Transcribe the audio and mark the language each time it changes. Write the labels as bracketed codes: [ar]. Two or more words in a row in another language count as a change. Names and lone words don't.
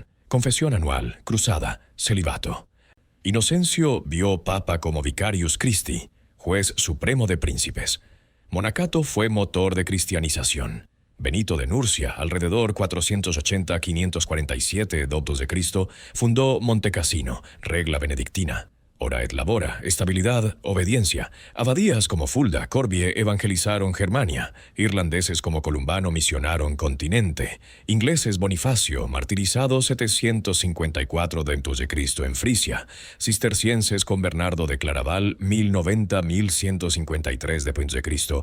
[es] Confesión anual, cruzada, celibato. Inocencio vio papa como [la] vicarius Christi, [es] juez supremo de príncipes. Monacato fue motor de cristianización. Benito de Nurcia, alrededor 480-547 d.C., fundó Montecassino, regla benedictina. [la] Ora et labora, [es] estabilidad, obediencia. Abadías como Fulda, Corbie evangelizaron Germania. Irlandeses como Columbano misionaron continente. Ingleses Bonifacio, martirizado 754 d.C. en Frisia. Cistercienses con Bernardo de Claraval, 1090-1153 d.C.